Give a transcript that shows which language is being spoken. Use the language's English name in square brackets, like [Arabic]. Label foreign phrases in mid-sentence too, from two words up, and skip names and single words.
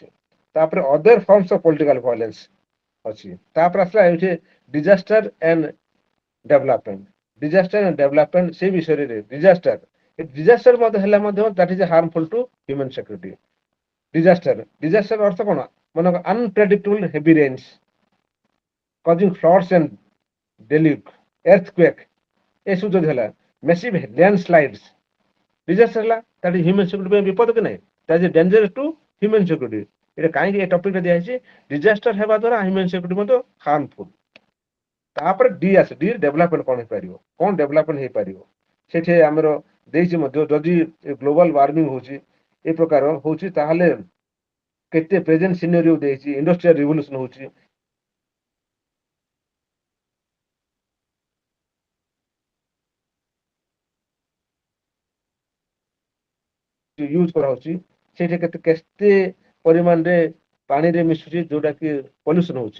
[English] ତାପରେ other forms of political violence ଅଛି। [Odia] ତାପରେ ଆସିଲା ଏଇଠି [English] disaster and development. disaster and development [Odia] ସେଇ ବିଷୟରେ [English] ଡିଜାଷ୍ଟର [Odia] ମଧ୍ୟ ହେଲା ମଧ୍ୟ [English] that is harmful to human security. ଡିଜାଷ୍ଟର [Odia] ଅର୍ଥ କଣ ମାନେ [English] unpredictable heavy rains causing floods and deluge, earthquake [Odia] ଏସବୁ ଯଦି ହେଲା [English] massive landslides ଡିଜାଷ୍ଟର ହେଲା that is human security [Odia] ପାଇଁ ବିପଦ କି ନାହିଁ, [English] that is danger to human security. [Odia] ଏଇଟା କାହିଁକି ଏ ଟପିକରେ ଦିଆଯାଇଛି ଡିଜାଷ୍ଟର ହେବା ଦ୍ୱାରା [English] human security [Odia] ମଧ୍ୟ ହାର୍ମଫୁଲ। ତାପରେ [English] the development [Odia] କଣ ହେଇପାରିବ, କଣ ଡେଭଲପମେଣ୍ଟ ହେଇପାରିବ ସେଠି ଆମର ଦେଇଛି ମଧ୍ୟ ଯଦି [English] global warming [Odia] ହଉଛି ଏ ପ୍ରକାର ହଉଛି ତାହେଲେ କେତେ [English] present scenario [Odia] ଦେଇଛି, [English] industrial revolution [Odia] ହଉଛି ୟୁଜ କରାହଉଛି ସେଇଠି କେତେ ପରିମାଣରେ ପାଣିରେ ମିଶୁଛି ଯୋଉଟା କି ପଲ୍ୟୁସନ ହଉଛି।